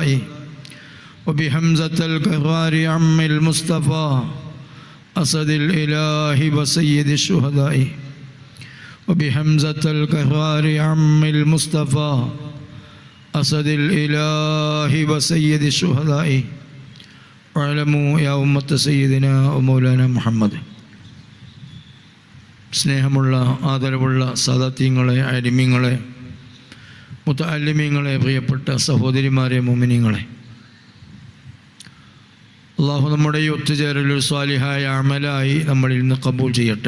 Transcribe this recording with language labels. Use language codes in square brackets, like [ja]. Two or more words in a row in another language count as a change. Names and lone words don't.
[ar] وبحمزة الكرار عم المصطفى أسد الإله وسيد الشهداء. وبحمزة الكرار عم المصطفى أسد الإله وسيد الشهداء. واعلموا يا أمة سيدنا ومولانا محمد. [ml] സ്നേഹമുള്ള ആദരവുള്ള സാദാത്യങ്ങളെ, അലിമീങ്ങളെ, മുതഅല്ലിമീങ്ങളെ, പ്രിയപ്പെട്ട സഹോദരിമാരെ, മുഅ്മിനീങ്ങളെ, അള്ളാഹു നമ്മുടെ ഈ ഒത്തുചേരലൊരു സ്വാലിഹായ അമലായി നമ്മളിൽ നിന്ന് കബൂൽ ചെയ്യട്ടെ.